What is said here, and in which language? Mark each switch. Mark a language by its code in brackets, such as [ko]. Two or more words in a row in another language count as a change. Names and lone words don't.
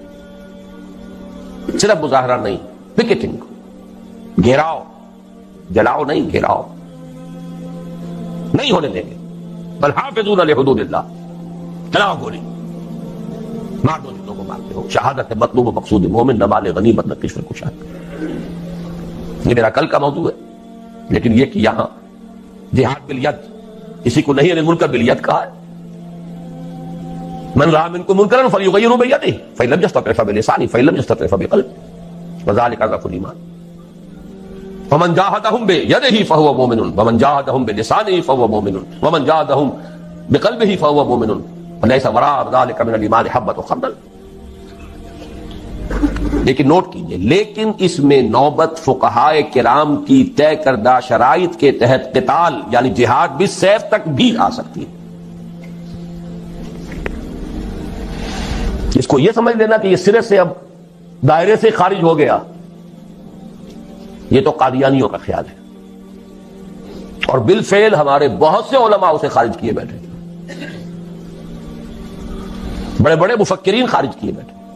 [ur] صرف مظاہرہ نہیں، پکیٹنگ، گھیراؤ، جلاؤ نہیں، گھیراؤ نہیں ہونے دیں گے. [ar] بل حافظون لحدود اللہ. [ur] چلاؤ گولی، مار دو جتوں کو مارتے ہو. [fa] شہادت مطلوب و مقصود مومن نہ مال غنیمت نہ کشور کشاد. [ur] یہ میرا کل کا موضوع ہے، لیکن یہ کہ یہاں جہاد بالید کسی کو نہیں منکر بالید کہا ہے. [ar] من رأى منكم منكرا فليغيره بيده فإن لم يستطع فبلسانه فإن لم يستطع فبقلبه وذلك ضعف الإيمان. ومن جاهدهم بيده فهو مؤمن ومن جاهدهم بلسانه فهو مؤمن ومن جاهدهم بقلبه فهو مؤمن وليس وراء ذلك من الإيمان حبة خردل. [ur] لیکن نوٹ کیجئے، لیکن اس میں نوبت فقہائے کرام کی طے کردہ شرائط کے تحت قتال یعنی جہاد بالسیف تک بھی آ سکتی ہے. اس کو یہ سمجھ لینا کہ یہ سرے سے اب دائرے سے خارج ہو گیا، یہ تو قادیانیوں کا خیال ہے، اور بالفعل ہمارے بہت سے علماء اسے خارج کیے بیٹھے، بڑے بڑے مفکرین خارج کیے بیٹھے.